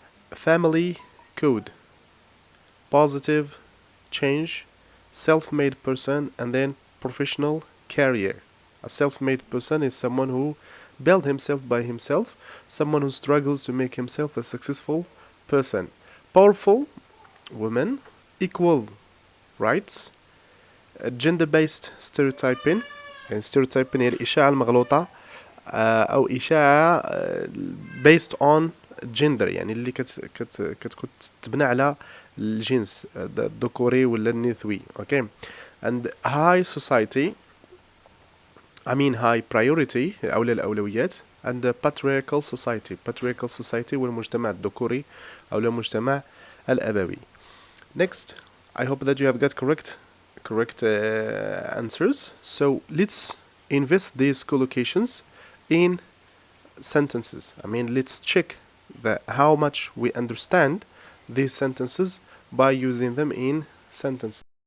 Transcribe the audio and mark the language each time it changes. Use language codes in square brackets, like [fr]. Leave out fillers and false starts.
[en] family code, positive change, self-made person, and then professional career. A self-made person is someone who built himself by himself, someone who struggles to make himself a successful person. powerful women, equal rights, gender-based stereotyping. [ar] يعني stereotyping هي الإشاعة المغلوطة أو إشاعة [en] based on gender، [ar] يعني اللي كتكون تبنى على الجنس الذكوري ولا النثوي. [en] okay. and high society high priority [ar] أولى الأولويات. [en] and patriarchal society [ar] والمجتمع الذكوري أو المجتمع الأبوي. [en] next, I hope that you have got correct answers. So let's invest these collocations in sentences. Let's check how much we understand these sentences by using them in sentences.